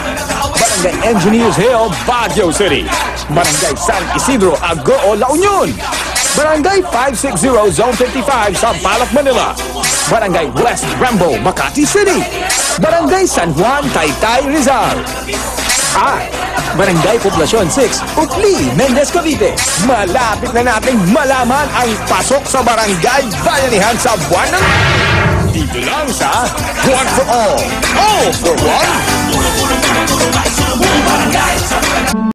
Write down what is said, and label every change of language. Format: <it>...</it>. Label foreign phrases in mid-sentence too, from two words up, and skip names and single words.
<tl>Barangay Engineers Hill, Baguio City. Barangay San Isidro, Agoo, La Union. Barangay 560, Zone 55, Sampaloc, Manila. Barangay West Rambo, Makati City. Barangay San Juan, Taytay, Rizal. Barangay Poblacion 6, Ukli, Mendez, Cavite. Malapit na nating malaman ang pasok sa Barangay Bayanihan sa buwan ng... Dito lang sa One for All for One.</tl>